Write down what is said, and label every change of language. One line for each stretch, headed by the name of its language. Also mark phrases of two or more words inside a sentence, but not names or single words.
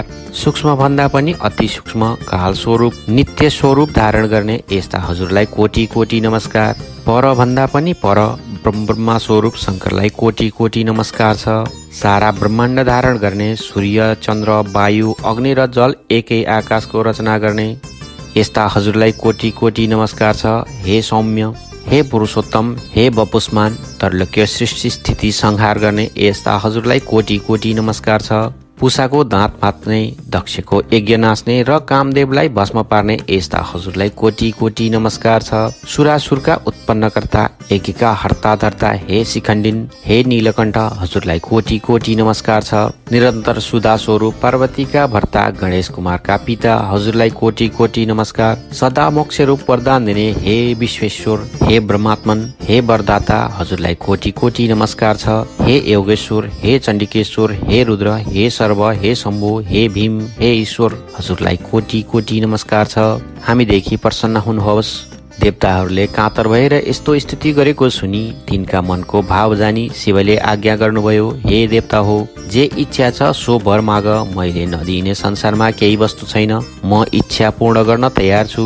Nepali: सूक्ष्म भन्दा पनि अति सूक्ष्म काल स्वरूप नित्य स्वरूप धारण गर्ने यस्ता हजुरलाई कोटि कोटि नमस्कार। पर भन्दा पनि पर ब्रह्मा स्वरूप शङ्करलाई कोटि कोटि नमस्कार छ। सारा ब्रह्माण्ड धारण गर्ने सूर्य, चन्द्र, वायु, अग्नि र जल एकै आकाशको रचना गर्ने यस्ता हजुरलाई कोटि कोटि नमस्कार छ। हे सौम्य, हे पुरुषोत्तम, हे बपुष्मान, त्रैलोक्य सृष्टि स्थिति संहार गर्ने यस्ता हजुरलाई कोटि कोटि नमस्कार छ। पुषाको दाँत मात्ने, दक्षको यज्ञ नाच्ने र कामदेवलाई भस्म पार्ने यस्ता हजुरलाई कोटि कोटि नमस्कार छ। सुरासुरका उत्पन्नकर्ता, यज्ञका हर्ता धर्ता, हे शिखण्डिन, हे नीलकण्ठ, हजुरलाई कोटि कोटि नमस्कार छ। निरन्तर सुधा स्वरूप पार्वतीका भर्ता, गणेश कुमारका पिता, हजुरलाई कोटि कोटि नमस्कार। सदा मोक्ष रूप वरदान दिने हे विश्वेश्वर, हे ब्रह्मात्मन, हे वरदाता, हजुरलाई कोटि कोटि नमस्कार छ। हे योगेश्वर, हे चण्डिकेश्वर, हे रुद्र, हे हे शम्भु, हे भीम, हे ईश्वर, हजुरलाई कोटि कोटि नमस्कार छ। हामीदेखि प्रसन्न हुनुहोस्। देवताहरूले कातर भएर यस्तो स्तुति गरेको सुनि तिनका मनको भाव जानी शिवले आज्ञा गर्नुभयो, हे देवता हो, जे इच्छा छ सो वर माग। मैले नदिने संसारमा केही वस्तु छैन। म इच्छा पूर्ण गर्न तयार छु।